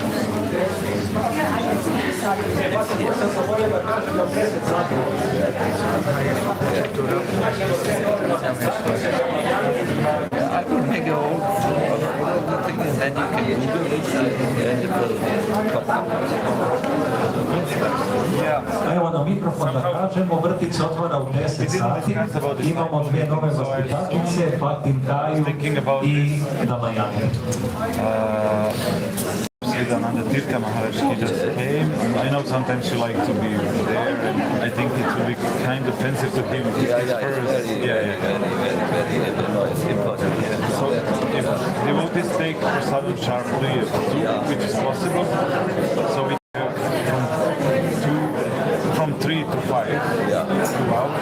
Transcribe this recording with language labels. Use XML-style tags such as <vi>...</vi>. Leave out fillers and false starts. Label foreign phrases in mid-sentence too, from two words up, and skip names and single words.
<en>I will make a whole thing and then you can Google it and it will pop up.</en> <bs>Evo na mikrofon da kažemo, vrtić se otvara u 10 sati, imamo 2 nove vaspitačice, Fatim Kaju i Damajane.</bs> <en>Siddhananda Tirtha Maharaj just came. I know sometimes you like to be there, and I think it will be kind of offensive to him if he's first. Very important. So if devotees take prasadam sharply, which is possible, so we have from 3 to 5, 2 hours.</en>